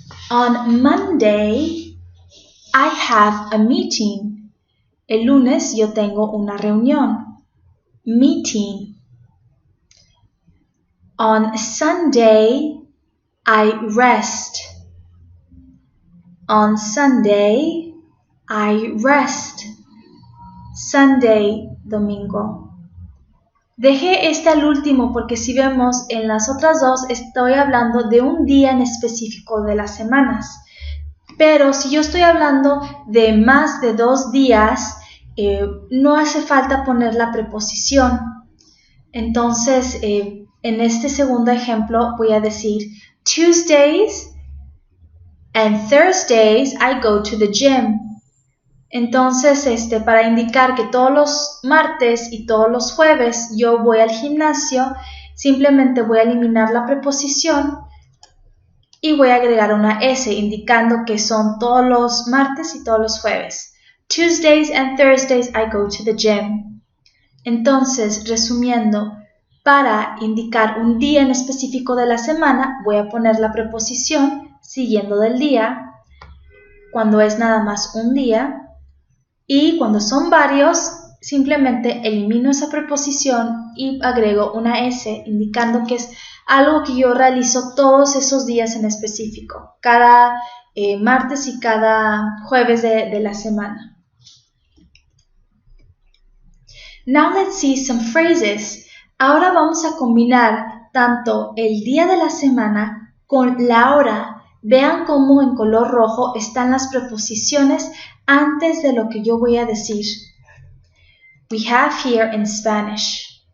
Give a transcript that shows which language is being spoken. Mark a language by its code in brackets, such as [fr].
[en] On Monday, I have a meeting. [es] El lunes yo tengo una reunión. [en] Meeting. On Sunday, I rest. On Sunday, I rest. Sunday, [es] domingo. Dejé este al último porque si vemos en las otras dos estoy hablando de un día en específico de las semanas. Pero si yo estoy hablando de más de 2 días, no hace falta poner la preposición. Entonces, en este segundo ejemplo voy a decir [en] Tuesdays and Thursdays I go to the gym. [es] Entonces, para indicar que todos los martes y todos los jueves yo voy al gimnasio, simplemente voy a eliminar la preposición y voy a agregar una S indicando que son todos los martes y todos los jueves. [en] Tuesdays and Thursdays I go to the gym. [es] Entonces, resumiendo, para indicar un día en específico de la semana, voy a poner la preposición siguiendo del día, cuando es nada más un día, y cuando son varios, simplemente elimino esa preposición y agrego una S indicando que es algo que yo realizo todos esos días en específico, cada martes y cada jueves de la semana. [en] Now let's see some phrases. [es] Ahora vamos a combinar tanto el día de la semana con la hora. Vean cómo en color rojo están las preposiciones antes de lo que yo voy a decir. [en] We have here in Spanish.